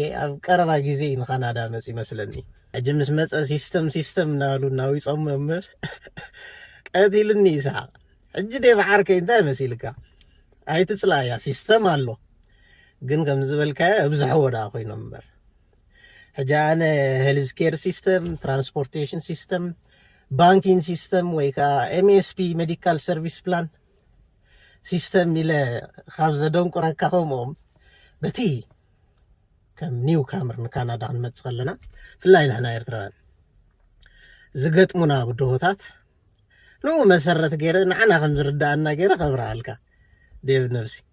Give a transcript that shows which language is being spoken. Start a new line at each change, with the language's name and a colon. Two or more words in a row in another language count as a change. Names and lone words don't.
Tigrinya: ኣብ ቀረባ ግዜ ንካናዳ መፅ ይመስለኒ ሕጂ ምስ መፀ ሲስተም እናበሉ እናዊፆም መምር ቀቲልኒ ይስሓቅ ሕጂ ዴቭ ዓርከይ እንታይ መሲልካ ኣይትፅላያ ሲስተም ኣሎ ግን ከም ዝበልካዮ ኣብዝሕዎ ዳ ኮይኖም እምበር ሕጂ ኣነ
English: health care system transportation system banking system
Tigrinya: ወይ ከዓ
English: MSP medical service plan system
Tigrinya: ኢለ ካብ ዘደንቁረካ ከምኦም በቲ ከም
English: new comer
Tigrinya: ንካናዳ ክንመፅእ ከለና ብፍላይ ንሕና ኤርትራውያን ዝገጥሙና ብድሆታት ንኡ መሰረት ገይረ ንዓና ከም ዝርዳእና ገይረ ከብረሃልካ ዴቭ ነብሲ